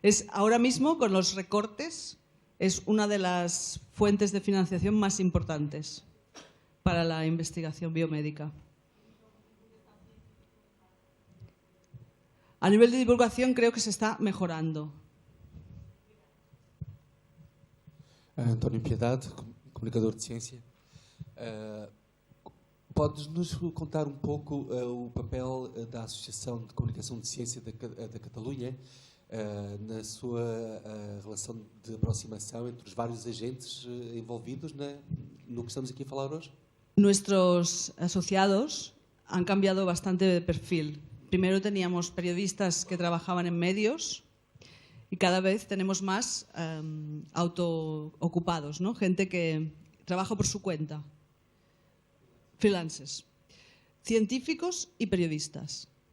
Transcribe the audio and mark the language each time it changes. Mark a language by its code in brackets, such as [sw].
[es] Ahora mismo, con los recortes, es una de las fuentes de financiación más importantes para la investigación biomédica. A nivel de divulgación creo que se está mejorando. [pt] António Piedade, comunicador de ciência. Podes-nos contar um pouco o papel da Associação de Comunicação de Ciência da Catalunha na sua relação de aproximação entre os vários agentes envolvidos no que estamos aqui a falar hoje? [es] Nuestros asociados han cambiado bastante de perfil. Primero teníamos periodistas que trabajaban en medios y cada vez tenemos más autoocupados, ¿no? Gente que trabaja por su cuenta, freelancers, científicos y periodistas.